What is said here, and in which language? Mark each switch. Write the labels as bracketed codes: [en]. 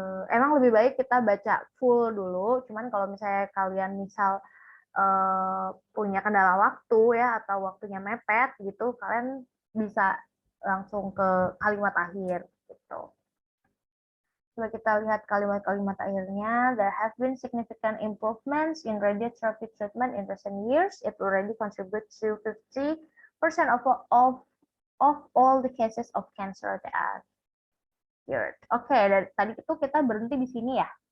[id] Emang lebih baik kita baca full dulu, cuman kalau misalnya kalian misal punya kendala waktu ya atau waktunya mepet gitu, kalian bisa langsung ke kalimat akhir gitu. Coba kita lihat kalimat-kalimat akhirnya. [en] There have been significant improvements in radiotherapy treatment in recent years. It already contributes to 50% of all the cases of cancer that are cured. [id] Oke, dari tadi itu kita berhenti di sini ya.